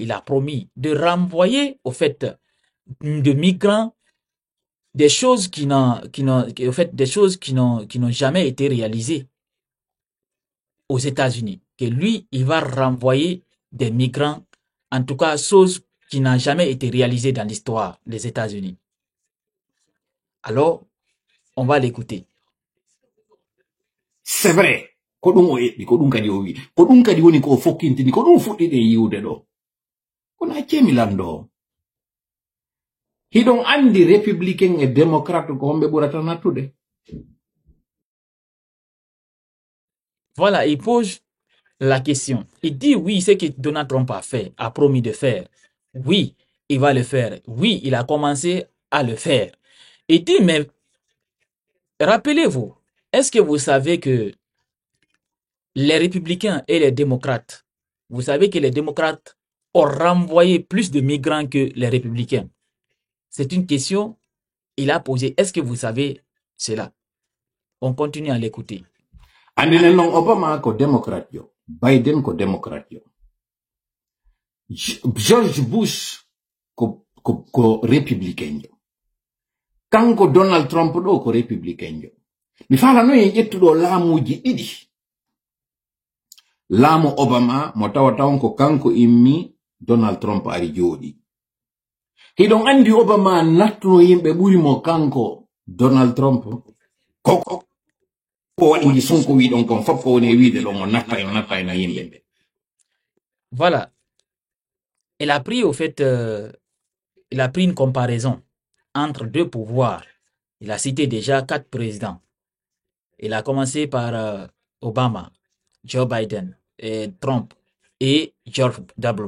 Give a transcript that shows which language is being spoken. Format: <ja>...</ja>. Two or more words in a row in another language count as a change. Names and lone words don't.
<fr>Il a promis de renvoyer au fait de migrants des choses qui n'ont jamais été réalisées aux États-Unis. Que lui, il va renvoyer des migrants, en tout cas, choses qui n'ont jamais été réalisées dans l'histoire des États-Unis. Alors, on va l'écouter. C'est vrai.</fr> <ff>Ko ɗum o yeɓɓi ko ɗum kadi o wi ko ɗum kadi woni ko fokkintini ko ɗum fuɗɗiɗe yiwde ɗo kono accemi lando hiɗon andi</ff> <fr>républicain et démocrate</fr> <ff>ko homɓe ɓurata nattude.</ff> <fr>Voilà, il pose la question. Il dit oui, ce que Donald Trump a fait, a promis de faire. Oui, il va le faire. Oui, il a commencé à le faire. Il dit, mais rappelez-vous, est-ce que vous savez que les républicains et les démocrates, vous savez que les démocrates ont renvoyé plus de migrants que les républicains? C'est une question qu'il a posée. Est-ce que vous savez cela? On continue à l'écouter.</fr> <ff>Andine non Obama ko démocrate yo, Biden ko démocrate yo, George Bush ko républicain yo, kanko Donald Trump do ko républicain yo. Mi fala no en ƴettuɗo laamuji ɗiɗi. Laamu Obama mo tawatawan ko kanko immi Donald Trump ari jooɗi. Hiɗon andi Obama nattuno yimɓe ɓuri mo kanko Donald Trump koko waɗi sonko wiɗon kon fof ko woni wiide ɗon o natta na yimɓe.</ff> <fr>Voilà. Il a pris au fait, il a pris une comparaison entre deux pouvoirs. Il a cité déjà 4 présidents. Il a commencé par Obama, Joe Biden, et Trump et George W.</fr>